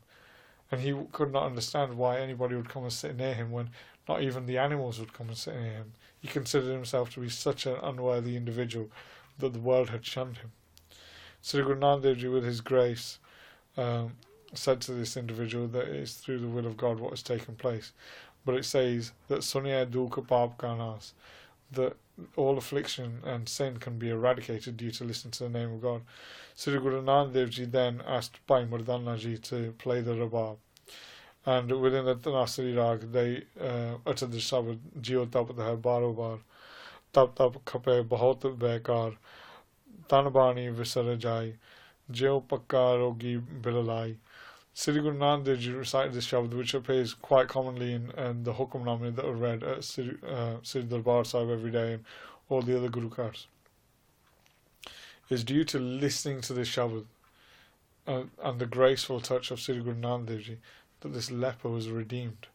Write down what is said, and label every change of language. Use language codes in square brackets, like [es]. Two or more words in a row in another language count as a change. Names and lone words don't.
[en] And he could not understand why anybody would come and sit near him when not even the animals would come and sit near him. He considered himself to be such an unworthy individual that the world had shunned him. Sri Guru Nanak Dev Jī, with his grace, said to this individual that it is through the will of God what has taken place. But it says that [pa] ਸੁਣਿਆ ਦੁਖਾ ਪਾਪ ਕਾ ਨਾਸ, [en] that all affliction and sin can be eradicated due to listening to the name of God. Sri Guru Nanak Dev Jī then asked Bhai Mardana Ji to play the rabab. And within the Tanasri Rag, they uttered the Shabad, [pa] ਜੀਉ ਤਪ ਹੈ ਬਾਰੋ ਬਾਰ, ਤਪ ਤਪ ਕਾਪੇ ਬਹੁਤ ਬੇਕਾਰ, ਤਨਬਾਣੀ ਵਿਸਰਾ ਜਾਇ, ਜਿਉ ਪੱਕਾ ਰੋਗੀ ਬਿਲਲਾਇ. [en] Sri Guru Nanak Dev Jī recited this Shabad, which appears quite commonly in the Hukamname that are read at Sri Darbar Sahib every day and all the other Guru Kars. Is due to listening to this Shabad and the graceful touch of Sri Guru Nanak Dev Jī that this leper was redeemed.